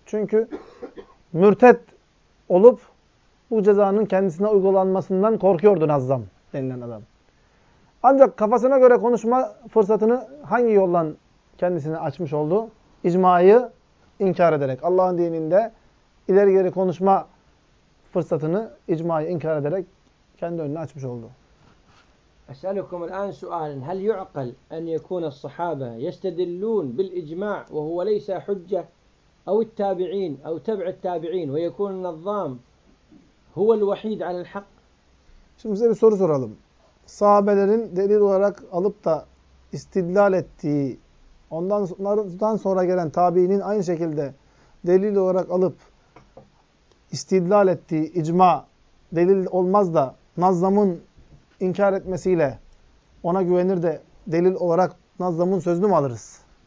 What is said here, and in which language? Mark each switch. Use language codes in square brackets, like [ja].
[tr] Çünkü mürtet olup bu cezanın kendisine uygulanmasından korkuyordu Nazzam denilen adam. Ancak kafasına göre konuşma fırsatını hangi yoldan kendisine açmış oldu? İcmayı inkar ederek, Allah'ın dininde ileri geri konuşma fırsatını, icmayı inkar ederek kendi önüne açmış oldu. [ar] أسألكم الآن سؤالا هل يعقل أن يكون الصحابة يستدلون بالإجماع وهو ليس حجة أو التابعين أو تبع التابعين ويكون النظام هو الوحيد على الحق؟ [tr] Şimdi size bir soru soralım. Sahabelerin delil olarak alıp da istidlal ettiği, ondan sonra gelen tabiinin aynı şekilde delil olarak alıp istidlal ettiği icma delil olmaz da Nazzam'ın İnkar etmesiyle ona güvenir de delil olarak Nazzam'ın sözünü mü alırız?